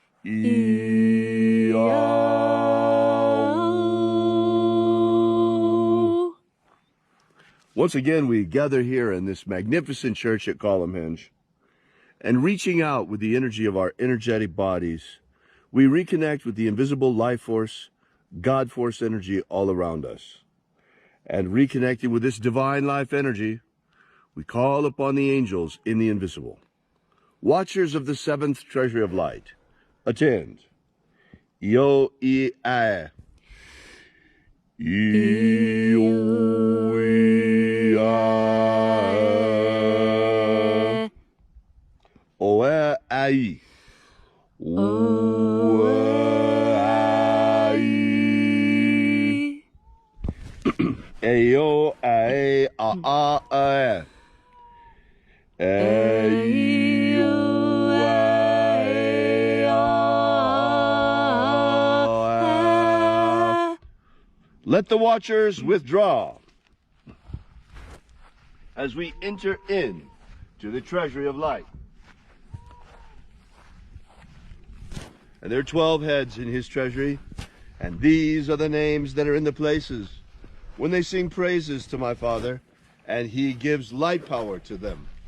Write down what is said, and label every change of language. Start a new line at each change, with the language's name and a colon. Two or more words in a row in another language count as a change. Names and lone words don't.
English: Once again, we gather here in this magnificent church at Column Hinge, and reaching out with the energy of our energetic bodies, we reconnect with the invisible life force, God force energy all around us. And reconnecting with this divine life energy, we call upon the angels in the invisible. Watchers of the seventh treasury of light, attend. Yo e I. Yo e I. O e I. O e Ayo, ae, a, a. Ayo, ae, a. Let the watchers withdraw as we enter in to the Treasury of Light. And there are 12 heads in his treasury, and these are the names that are in the places when they sing praises to my Father, and he gives light power to them.